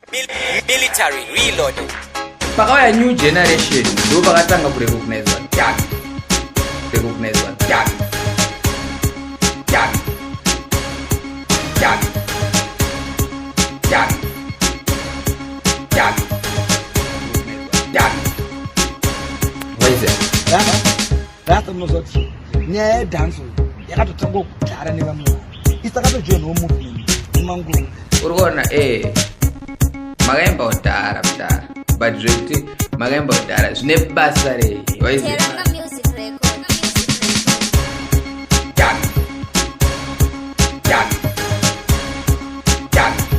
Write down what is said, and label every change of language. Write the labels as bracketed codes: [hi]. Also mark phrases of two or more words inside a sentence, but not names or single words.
[en] Mil-, military reloaded. [sn] Pakauya [en] new generation, [sn] ndo pakatanga kurecognizwa done. [en] Recognizwa done. Done. Done. Done. Done. What is it? Rata, rata, [sn] unoziva kuti nyaya yedhanso yakatotanga kudhara nevamwe vanhu. Isakatojoinwa movement nemanguva. Uri kuona, eh, makaimba kudhara, kudhara. But zvekuti makaimba kudhara, zvine basa rei? [en] What is it? Teranga Music Record. Done. Done. Done.